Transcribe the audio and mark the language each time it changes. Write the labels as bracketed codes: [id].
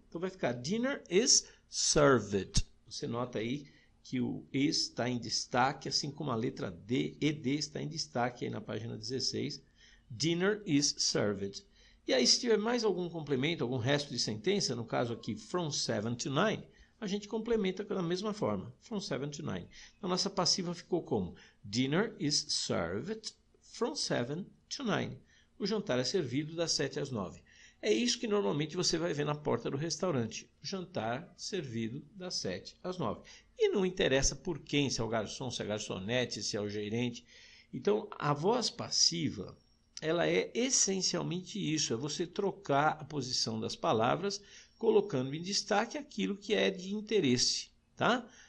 [pt] Então vai ficar [en] dinner is served. [pt] Você nota aí que o is está em destaque, assim como a letra D, ed está em destaque aí na página 16. [en] Dinner is served. [pt] E aí, se tiver mais algum complemento, algum resto de sentença, no caso aqui, from 7 to 9, a gente complementa da mesma forma, from 7 to 9. Então, nossa passiva ficou como? [en] Dinner is served from 7 to 9. [pt] O jantar é servido das 7 às 9. É isso que normalmente você vai ver na porta do restaurante. Jantar servido das 7 às 9. E não interessa por quem, se é o garçom, se é a garçonete, se é o gerente. Então, a voz passiva, ela é essencialmente isso, é você trocar a posição das palavras, colocando em destaque aquilo que é de interesse, tá?